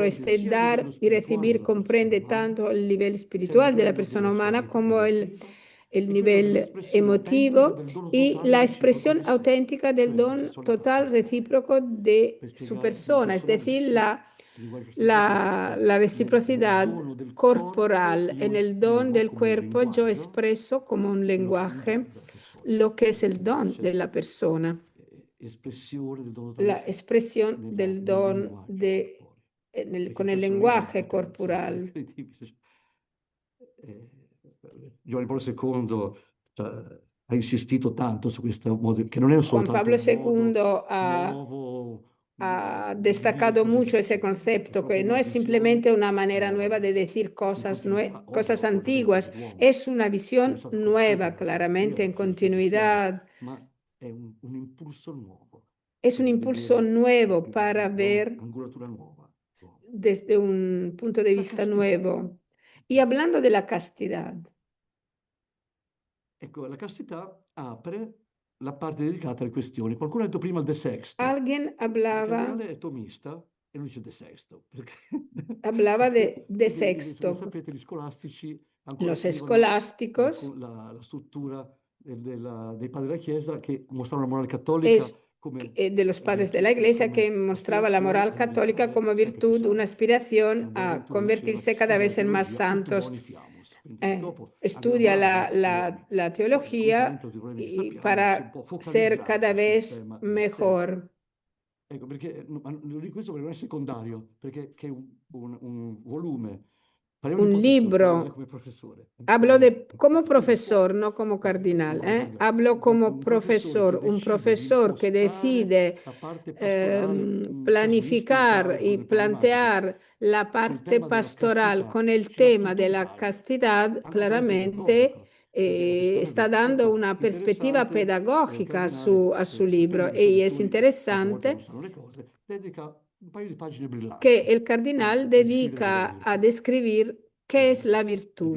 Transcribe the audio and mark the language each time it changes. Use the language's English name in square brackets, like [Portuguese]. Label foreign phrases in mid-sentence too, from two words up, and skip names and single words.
[Spanish] Este dar y recibir comprende tanto el nivel espiritual de la persona humana como el nivel emotivo y la expresión auténtica del don total recíproco de su persona, es decir, la reciprocidad corporal. En el don del cuerpo yo expreso como un lenguaje lo que es el don de la persona, la expresión del don con el lenguaje corporal. [Italian] Giovanni Paolo II ha insistito tanto su questo modo, que non è [Spanish] Juan Pablo II ha destacado mucho ese concepto, que no es simplemente una manera nueva de decir cosas antiguas, es una visión nueva, claramente en continuidad. Es un impulso nuevo para ver desde un punto de vista nuevo. Y hablando de la castidad. [Italian] Ecco, la castità apre la parte dedicata alle questioni. Qualcuno ha detto prima il De Sexto. [Spanish] Alguien hablaba. [Italian] Il è tomista e lui dice De Sexto. [Spanish] Hablaba de Sexto. [Italian] Sapete, gli scolastici [Spanish] los escolásticos. [Italian] La struttura dei padri della Chiesa che mostrano la morale cattolica. [Spanish] De los padres de la Iglesia que mostraba la moral católica como virtud, una aspiración a convertirse cada vez en más santos. Estudia la teología para ser cada vez mejor. [Italian] Ecco, perché lo dico questo perché non è secondario, perché è un volume. [Spanish] Un libro. Hablo como profesor, no como cardinal. Hablo como profesor, un profesor que decide planificar y plantear la parte pastoral con el tema de la castidad, claramente está dando una perspectiva pedagogica a su libro y es interesante que el cardenal dedica a describir qué es la virtud.